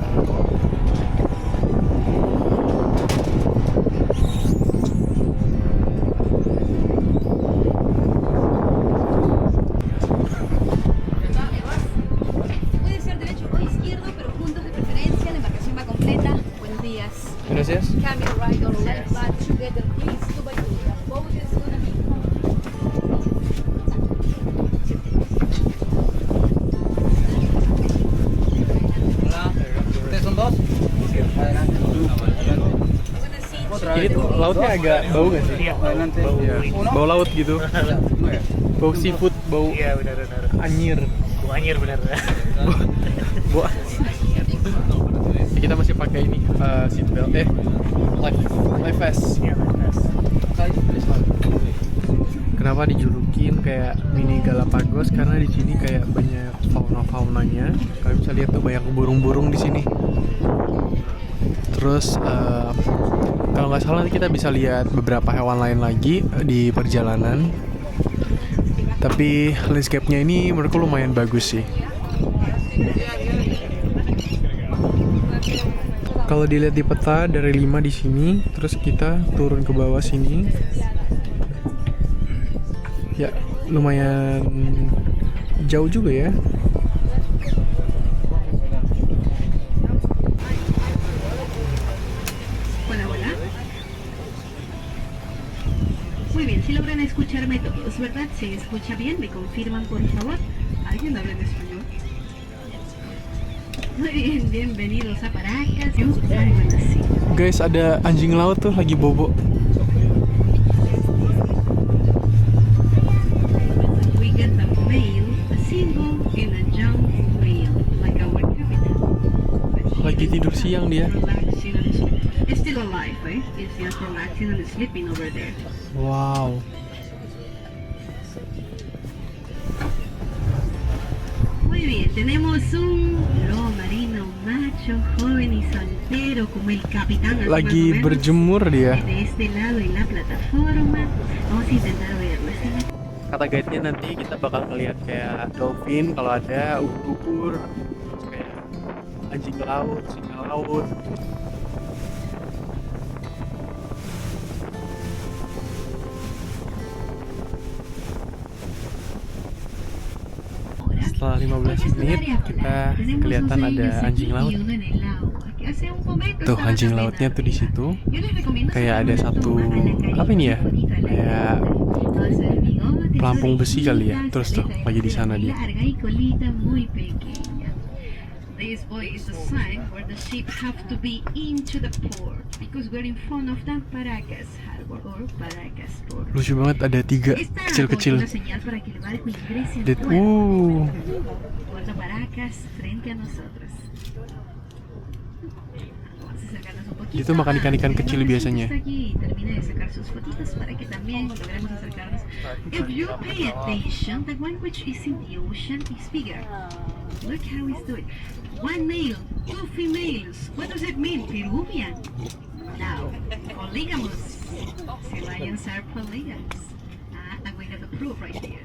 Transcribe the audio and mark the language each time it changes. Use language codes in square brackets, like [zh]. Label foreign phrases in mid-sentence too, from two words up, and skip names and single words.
[es] Puede ser derecho o izquierdo, pero juntos de preferencia. La embarcación va completa. Buenos días. Gracias. [en] Cambio right or left back together, please. To Bayuda. Boat is gonna be [es] ¿Ustedes son dos? Adelante. [id] Ini tuh lautnya agak bau gak sih? Iya, [es] Adelante. [id] Iya. Bau laut gitu. Bau seafood, bau Iya, benar-benar. anyir. Anjir benar. Bau kita masih pakai ini seatbelt. [en] Life vest. [id] Iya, benar. Kenapa dijulukin kayak mini Galapagos? Karena di sini kayak banyak fauna-faunanya. Kalian bisa lihat tuh banyak burung-burung di sini. Terus kalau nggak salah nanti kita bisa lihat beberapa hewan lain lagi di perjalanan. Tapi landscape-nya ini menurutku lumayan bagus sih. Kalau dilihat di peta dari 5 di sini, terus kita turun ke bawah sini. Ya, lumayan jauh juga ya. [es] Hola, hola. Muy bien, si logran escucharme todos, ¿verdad? ¿Se escucha bien? ¿Me confirman, por favor? ¿Alguien habla en español? Muy bien, bienvenidos a Paracas. Algo así. [id] Guys, ada anjing laut tuh lagi bobo. [en] We get a male, a single, and a young male, like our captain. But he [id] Lagi [en] is [id] tidur siang dia. [en] relaxing and sleeping. It's still alive, eh? It's just relaxing and sleeping over there. Wow. [es] Muy bien, tenemos un lobo marino macho, joven y soltero como el capitán. así [id] Lagi [es] más o menos. [id] berjemur dia. [es] De este lado en la plataforma. Vamos a intentar verlo. [id] Kata guide-nya nanti kita bakal ngeliat kayak dolphin kalau ada, ubur-ubur, terus kayak anjing laut, singa laut. Setelah 15 menit kita kelihatan ada anjing laut. Tuh anjing lautnya tuh di situ. Kayak ada satu apa ini ya? Kayak pelampung besi kali ya. Terus tuh lagi di sana dia. [en] This boy is a sign where the ship have to be into the port because we're in front of the Paracas Harbor or Paracas Port. [id] Lucu banget, ada 3 [es] Esta [id] kecil-kecil. [es] es una señal para que el barco ingrese al [id] Lihat, [es] puerto. Puerto Paracas frente a nosotros. Vamos a acercarnos un poquito. [id] Itu makan ikan-ikan kecil [es] Queremos [id] biasanya. [es] que está aquí y termine de sacar sus fotitos para que también logremos acercarnos. [en] If you pay attention, the one which is in the ocean is bigger. Look how he's doing. One male, 2 females. What does it mean? Peruvian? No. Polygamous. Sea lions are polygamous. I'm going to have the proof right here.